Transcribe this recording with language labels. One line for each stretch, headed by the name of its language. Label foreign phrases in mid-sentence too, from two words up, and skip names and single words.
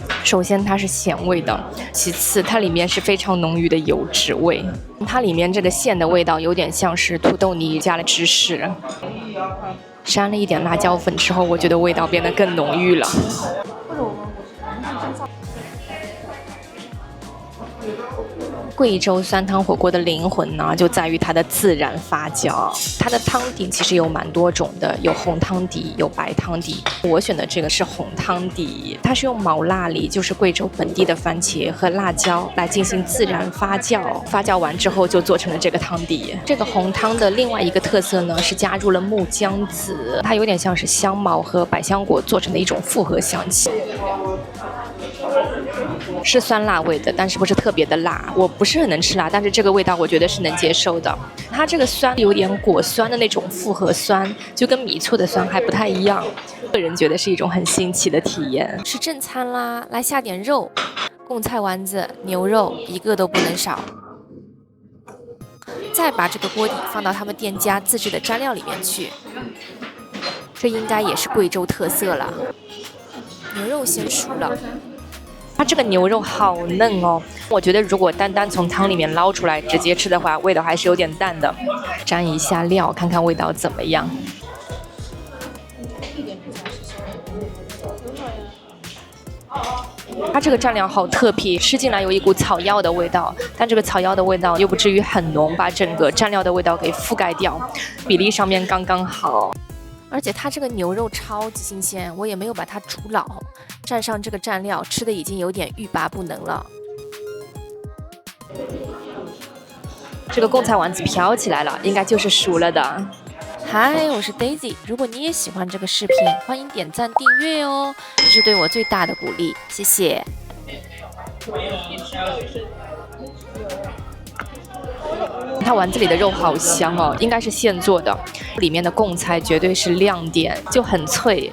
Chinese: 首先它是鹹味的，其次它裡面是非常濃郁的油脂味，它裡面這個餡的味道有點像是土豆泥加了芝士，沾了一點辣椒粉之後，我覺得味道變得更濃郁了。貴州酸湯火鍋的靈魂呢，就在於它的自然發酵。它的湯底其實有蠻多種的，有紅湯底，有白湯底。我選的這個是紅湯底，它是用毛辣梨，就是貴州本地的番茄和辣椒來進行自然發酵。發酵完之後就做成了這個湯底。這個紅湯的另外一個特色呢，是加入了木薑子，它有點像是香茅和百香果做成的一種複合香氣。是酸辣味的，但是不是特別的辣。我不是很能吃辣，但是這個味道我覺得是能接受的。它這個酸有點果酸的那種複合酸，就跟米醋的酸還不太一樣。個人覺得是一種很新奇的體驗。吃正餐啦，來下點肉，貢菜丸子、牛肉一個都不能少。再把這個鍋底放到他們店家自製的蘸料裡面去，這應該也是貴州特色了。牛肉先熟了。它這個牛肉好嫩哦，我覺得如果單單從湯裡面撈出來直接吃的話，味道還是有點淡的。沾一下料，看看味道怎麼樣。它這個蘸料好特別，吃進來有一股草藥的味道，但這個草藥的味道又不至於很濃，把整個蘸料的味道給覆蓋掉，比例上面剛剛好。而且它這個牛肉超級新鮮，我也沒有把它煮老，蘸上這個蘸料，吃的已經有點欲罷不能了。這個貢菜丸子飄起來了，應該就是熟了的。嗨，我是 Daisy， 如果你也喜歡這個視頻，歡迎點讚訂閱哦，這是對我最大的鼓勵，謝謝。它丸子裡的肉好香哦，應該是現做的。裡面的貢菜絕對是亮點，就很脆。